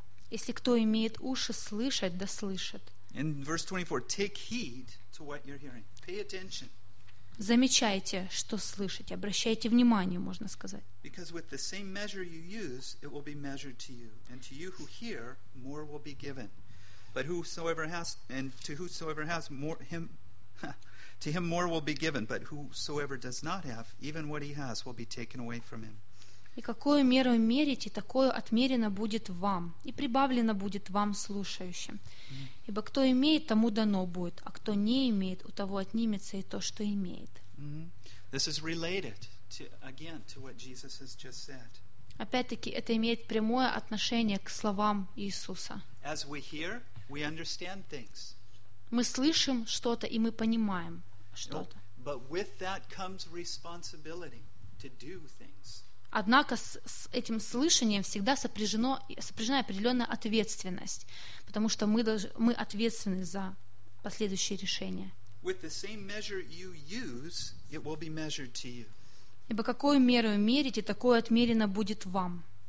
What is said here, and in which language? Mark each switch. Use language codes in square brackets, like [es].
[ru] Если кто имеет уши слышать, да слышит. [en] In verse 24, take heed to what you're hearing. Pay attention. [ru] Замечайте, что слышите, обращайте внимание, можно сказать. [en] Because with the same measure you use, it will be measured to you, and to you who hear, more will be given. But whosoever has, and to whosoever has more, him, to him more will be given. But whosoever does not have, even what he has will be taken away from him. [ru] И какую меру мерите, такое отмерено будет вам, и прибавлено будет вам слушающим. Ибо кто имеет, тому дано будет, а кто не имеет, у того отнимется и то, что имеет. [en] This is related to, again, to what Jesus has just said. [ru] Опять-таки, это имеет прямое отношение к словам Иисуса. [en] As we hear, we understand things. [ru] Мы слышим что-то, и мы понимаем что-то. [en] But with that comes responsibility to do things. [ru] Однако с этим слышанием всегда сопряжена определенная ответственность, потому что мы ответственны за последующие решения. [en] Use, [ru] ибо какую меру мерите, такое отмерено будет вам.